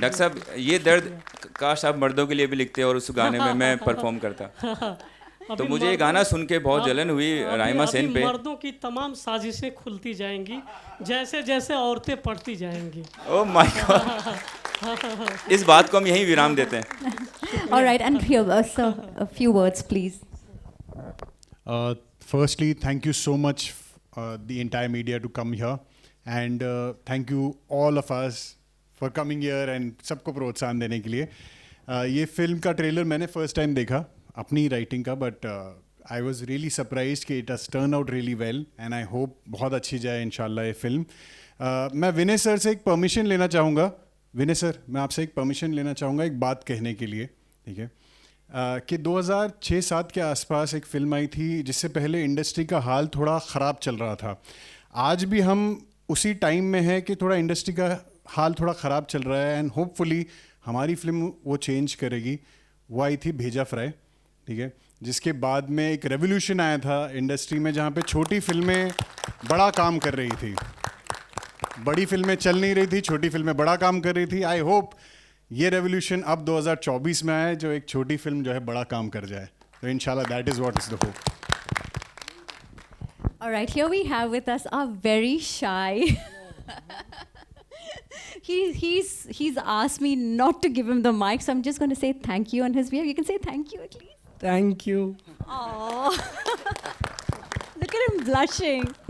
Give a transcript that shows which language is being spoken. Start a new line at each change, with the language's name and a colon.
Hindi: Doctor साहब ये दर्द काश आप मर्दों के लिए भी लिखते और उस गाने में मैं परफॉर्म करता। तो मुझे ये गाना सुन के बहुत जलन हुई राइमा सेन पे। मर्दों की तमाम साजिशें खुलती जाएंगी जैसे जैसे औरतें पढ़ती जाएंगी।
English: oh my god,
Hindi: इस बात को हम यहीं विराम देते हैं।
English: All right, and here, sir, a few words, please. Firstly, thank you so much, the entire media, to come here, and thank you all of us for coming here and
Hindi: सबको प्रोत्साहन देने के लिए। ये फिल्म का trailer मैंने first time देखा अपनी राइटिंग का,
English: but I was really surprise कि it has turn out really well, and I hope
Hindi: बहुत अच्छी जाए इंशाल्लाह ये फिल्म। मैं विनय सर से एक परमिशन लेना चाहूँगा। विनय सर, मैं आपसे एक परमिशन लेना चाहूँगा एक बात कहने के लिए, ठीक है? कि 2006-07 के आसपास एक फिल्म आई थी जिससे पहले इंडस्ट्री का हाल थोड़ा ख़राब चल रहा था। आज भी हम उसी टाइम में है कि थोड़ा इंडस्ट्री का हाल थोड़ा ख़राब चल रहा है,
English: and hopefully
Hindi: हमारी फिल्म वो चेंज करेगी। वो आई थी भेजा फ्राई, ठीक है, जिसके बाद में एक रेवोल्यूशन आया था इंडस्ट्री में, जहाँ पे छोटी फिल्में बड़ा काम कर रही थी, बड़ी फिल्में चल नहीं रही थी, छोटी फिल्में बड़ा काम कर रही थी।
English: I hope
Hindi: ये रेवोल्यूशन अब 2024 में आए, जो एक छोटी फिल्म जो है बड़ा काम कर जाए। तो इंशाल्लाह
English: That is what is the hope. All right, here we have with us our very shy. He's asked me not to give him the mic, so I'm just going to say thank you on his behalf. You can say thank you at least. Thank you. Oh, look at him blushing.